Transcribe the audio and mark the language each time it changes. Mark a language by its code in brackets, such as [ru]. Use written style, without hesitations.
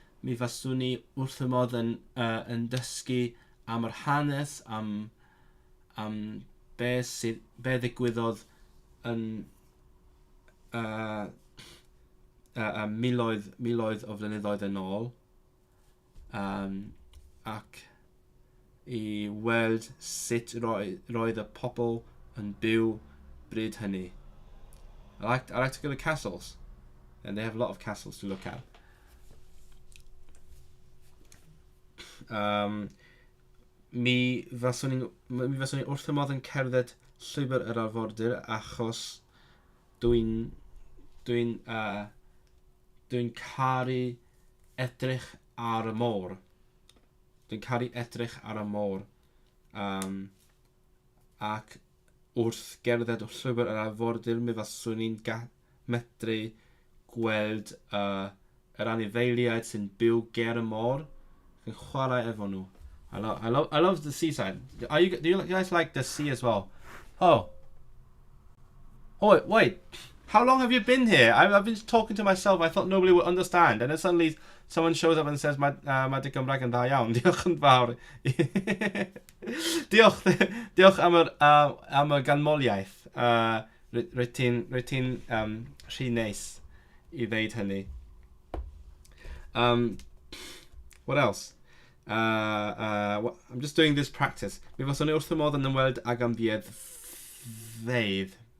[cy] Mi faswn I wrth y modd yn dysgu am yr hanes, am be ddigwyddodd yn miloedd o flynyddoedd yn ôl. Ac I weld sut roedd y pobl yn byw bryd hynny. [en] I like to go to castles, and they have a lot of castles to look at. [cy] Mi faswn I wrth y modd yn cerdded llwybr yr arfordir achos dwi'n caru edrych ar y môr. Dwi'n caru edrych ar y môr. Ac wrth gerdded llwybr yr arfordir, mi faswn i'n medru gweld yr anifeiliaid sy'n byw ger y môr. Yn chwarae efo nhw. [en] I love the seaside. Do you guys like the sea as well? Oh, wait. How long have you been here? I've been talking to myself. I thought nobody would understand. And then suddenly someone shows up and says, [cy] Mae dy Gymraeg yn dda iawn. Diolch yn fawr. Diolch am y ganmoliaeth. Rwy ti'n rhy neis I ddeud hynny. [en] What else? I'm just doing this practice. [cy] Mi faswn I wrth y modd yn ymweld ag amgueddfeydd.